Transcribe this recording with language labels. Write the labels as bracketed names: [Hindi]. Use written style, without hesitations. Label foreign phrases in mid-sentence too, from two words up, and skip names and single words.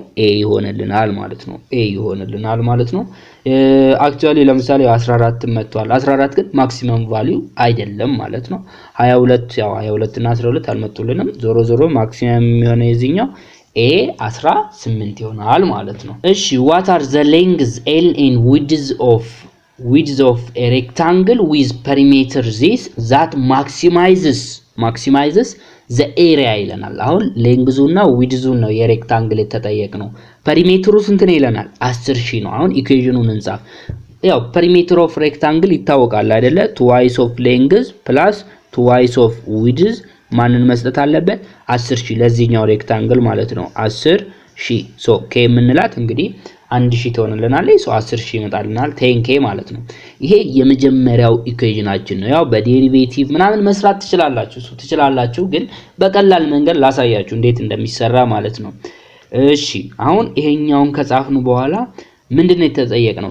[Amharic] ኤ ይሆንልናል ማለት ነው። ኤ ይሆንልናል ማለት ነው። አክቹአሊ ለምሳሌ 14 መጥቷል። 14 ግን [English] maximum value [Amharic] አይደለም ማለት ነው። 22 እና 12 አልመጡልንም። ዞሮ ማክሲመም የሚሆነው የዚህኛው ኤ 18 ይሆናል ማለት ነው። እሺ [English] what are the lengths L and width of a rectangle with perimeter this that maximizes the area [Amharic] ይለናል። አሁን ሌንግዙና ዊድዙን ነው የሬክታንግል የተጠየቅነው። ፐሪሜትሩ ስንት ነው ይለናል? 10000 ነው። አሁን ኢኩዌሽኑን እንጻፍ። ያው [English] perimeter of rectangle [Amharic] ይታወቃል አይደለ? [English] twice of length plus twice of width [Amharic] ማንን መስጠት አለበት? 10000 ለዚህኛው ሬክታንግል ማለት ነው። 10000 ሶ k የምንላት እንግዲህ 1000 ትሆንልናለች። ሶ 10000 ይመጣልናል 10k ማለት ነው። ይሄ የመጀመሪያው ኢኩዌሽናችን ነው። ያው በዴሪቬቲቭ ምናምን መስራት ትችላላችሁ፣ ግን በቀላል መንገድ ላሳያችሁ እንዴት እንደሚሰራ ማለት ነው። እሺ አሁን ይሄኛውን ከጻፍኑ በኋላ ምንድነው የተጠየቅነው?